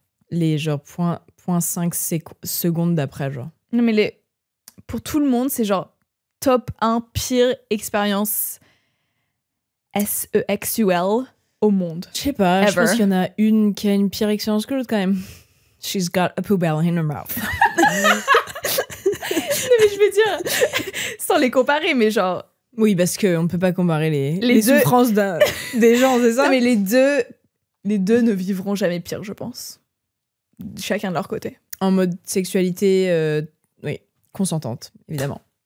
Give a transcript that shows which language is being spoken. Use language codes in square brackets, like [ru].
[fr] les genre 0.5 secondes d'après, genre. Non mais pour tout le monde, c'est genre top 1 pire expérience sexuelle au monde. Je sais pas, je pense qu'il y en a une qui a une pire expérience que l'autre quand même. [en] She's got a [fr] poubelle [en] in her mouth. [fr] Non mais je veux dire, sans les comparer, mais genre... Oui, parce qu'on peut pas comparer les souffrances des gens, c'est ça? Non mais les deux ne vivront jamais pire, je pense. Chacun de leur côté. En mode sexualité, oui, consentante, évidemment.